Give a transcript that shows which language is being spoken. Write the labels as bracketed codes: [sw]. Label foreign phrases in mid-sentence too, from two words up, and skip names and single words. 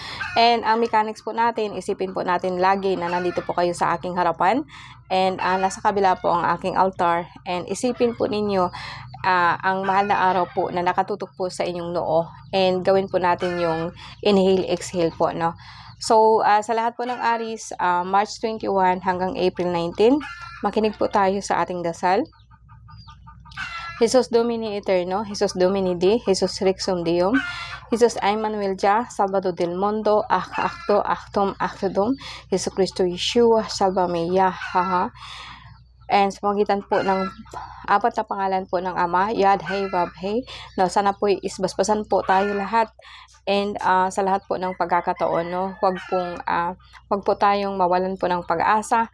[tl] And ang mechanics po natin, isipin po natin lagi na nandito po kayo sa aking harapan and nasa kabila po ang aking altar and isipin po ninyo ang mahal na araw po na nakatutok po sa inyong noo and gawin po natin yung [en] inhale, exhale [tl] po, no? So, sa lahat po ng Aries, March 21 hanggang April 19, makinig po tayo sa ating dasal. [la] Jesus Domini Eterno, Jesus Domini Di, Jesus Rexum Deum, Jesus Emmanuel Jah, [es] Salvador del Mundo, [la] Acto, Actum, Actodum, [es] Jesus Cristo Yeshua, Salvame Yahaha. [tl] And sa pagitan po ng apat na pangalan po ng Ama, Yad, Hey, Vav, Hey, no, sana po isbasbasan po tayo lahat. And sa lahat po ng pagkakataon, no, wag po tayong mawalan po ng pag-asa.